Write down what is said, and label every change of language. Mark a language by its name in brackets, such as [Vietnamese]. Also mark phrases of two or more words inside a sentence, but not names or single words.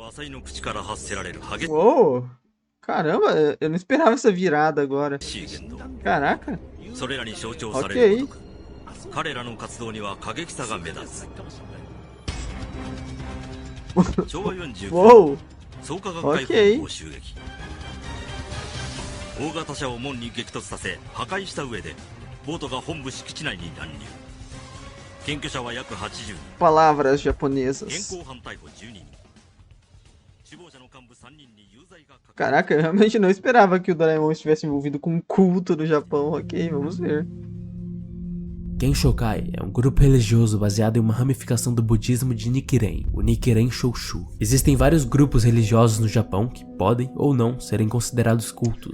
[Portuguese] Uou! Caramba, eu não esperava essa virada agora. Caraca. Ok. Uou! Ok. [Japanese] 大型車を門に激突させ破壊した上でボートが本部敷地内に乱入検挙者は約80人 [Portuguese] Palavras [Japanese] 現 [Portuguese] japonesas. [Japanese] 行犯逮捕12人首謀者の幹部3人に有罪が確認 [Portuguese] Caraca, eu realmente não esperava que o Doraemon estivesse envolvido com um culto do Japão. Ok, vamos ver. Kenshokai é um grupo religioso baseado em uma ramificação do budismo de Nichiren, o Nichiren Shoshu. Existem vários grupos religiosos no Japão que podem ou não serem considerados cultos.